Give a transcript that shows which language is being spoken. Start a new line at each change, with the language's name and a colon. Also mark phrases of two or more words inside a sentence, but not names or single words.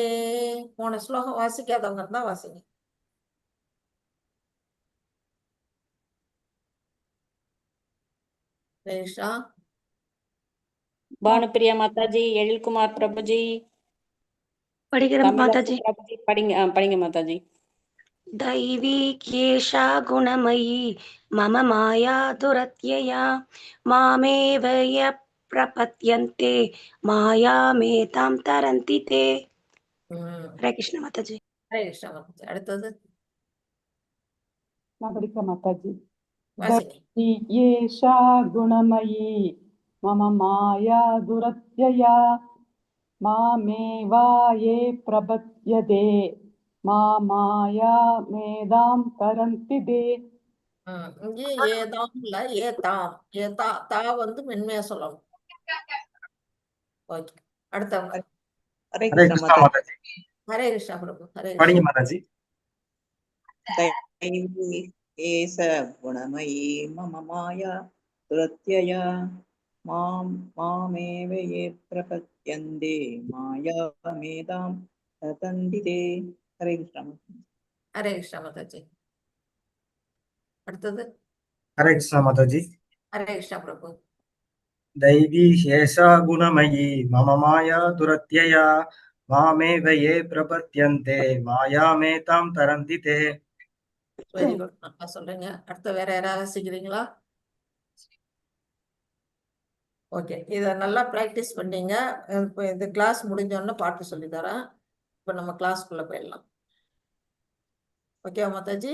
Tamil: போன ஸ்லோகம் வாசிக்காதவங்க இருந்தா வாசிங்க. ஹேஷா பானுப்பிரியா மாதாஜி, எழில்குமார் பிரபுஜி, படிக்கிறேன் மாதாஜி. பிரபுஜி, படிங்க மாதாஜி.
Sanskrit: दैवीक्येषा गुणमयी मम माया दुरत्यया मामेव य प्रपद्यन्ते मायामेतां तरन्ति ते. हरे कृष्ण माताजी.
Tamil: ஹரே கிருஷ்ணா மாதாஜி. அடுத்தது நான் படிக்கிறேன் மாதாஜி. வாசிங்க.
Sanskrit: ईषा गुणमयी मम माया दुरत्यया मामेवाये प्रपद्यते माया मेतां तरन्ति ते.
Tamil: இங்கே ஏதாம் இல்ல, ஏதாம். தா வந்து மென்மையா சொல்லணும். ஓகே. அடுத்தவங்க. ஹரே ஹரே கிருஷ்ணா கிருஷ்ணா மாதாஜி. மாதாஜி. ஹரே கிருஷ்ணா பிரபு. ஹரே படிங்க கிருஷ்ணா. மாதாஜி.
Sanskrit: दैवी एष गुणमयी मम माया दुरत्यया मामेव ये प्रपद्यन्ते मायामेतां तरन्ति ते. हरे कृष्णा.
Tamil: ஹரே கிருஷ்ணா மாதாஜி. அடுத்தது ஹரே கிருஷ்ணா மாதாஜி. ஹரே கிருஷ்ணா பிரபு.
Sanskrit: दैवी ह्येषा गुणमयी मम माया दुरत्यया मामेव ये प्रपद्यन्ते मायामेतां तरन्ति ते।
English: very good,
Tamil: நல்லா சொல்றீங்க. அடுத்து வேற யாராவது வாசிக்கிறீங்களா? ஓகே, இதை நல்லா ப்ராக்டிஸ் பண்ணீங்க. இப்போ இந்த கிளாஸ் முடிஞ்சோடனே பாட்டு சொல்லி தரேன். இப்போ நம்ம கிளாஸ்க்குள்ள போயிடலாம். ஓகே மாதாஜி?